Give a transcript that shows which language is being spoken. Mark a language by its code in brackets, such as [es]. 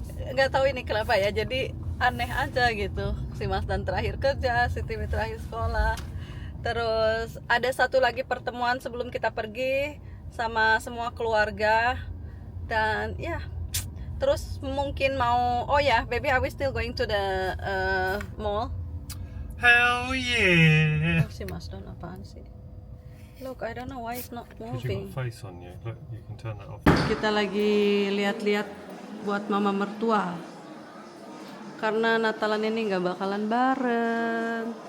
[id] Nggak tahu ini kenapa ya, jadi aneh aja gitu. Si Mas Dan terakhir kerja, si Timi terakhir sekolah. Terus ada satu lagi pertemuan sebelum kita pergi sama semua keluarga. Dan ya, terus mungkin mau, oh ya, [en] baby, are we still going to the mall? Hell yeah! [id] Si Mas Dan apaan sih? [en] Look, I don't know why it's not Because you've moving. got face on you. Look, you can turn that off. [id] Kita lagi lihat-lihat buat mama mertua, karena Natalan ini nggak bakalan bareng.